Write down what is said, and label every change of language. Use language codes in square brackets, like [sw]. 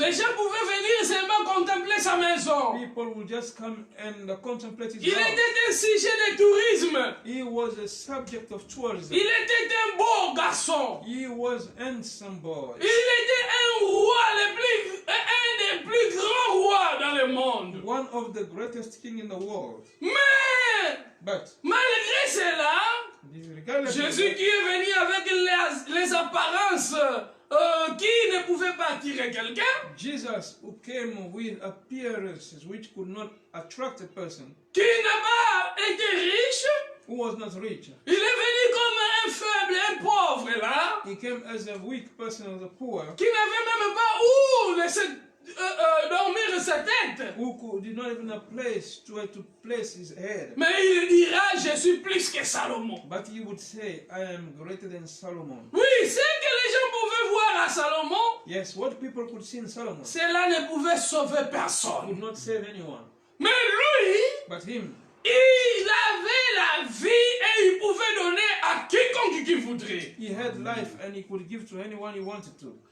[fr] Les gens pouvaient venir seulement contempler sa maison. [en] People will just come and contemplate his [fr] Il [en] house. [fr] était un sujet de tourisme. [en] He was a subject of tourism. [fr] Il était un beau garçon. [en] He was handsome boy. [fr] Il était un roi, un des plus grands rois dans le monde. [en] One of the greatest king in the world. [fr] Mais, [en] But [fr] malgré cela, [en] regardless of [fr] Jésus [en] that, [fr] qui est venu avec les apparences qui ne pouvaient pas attirer quelqu'un, [en] Jesus, who came with appearances which could not attract a person, [fr] qui n'a pas été riche, [en] who was not rich, [fr] il est venu un faible, un pauvre là, [en] He came as a weak person, as a poor, [fr] qui n'avait même pas où dormir sa tête. [en] did not even a place to place his head. [fr] Mais il dira, je suis plus que Salomon. [en] But he would say, I am greater than Solomon. [fr] Oui, ce que les gens pouvaient voir à Salomon, [en] Yes, what people could see in Solomon [fr] cela ne pouvait sauver personne. [en] would not save anyone. [fr] Mais lui, [en] But him, [fr] il avait la vie et il pouvait donner à quiconque qu'il voudrait. [en] he had life and he could give to anyone he wanted to.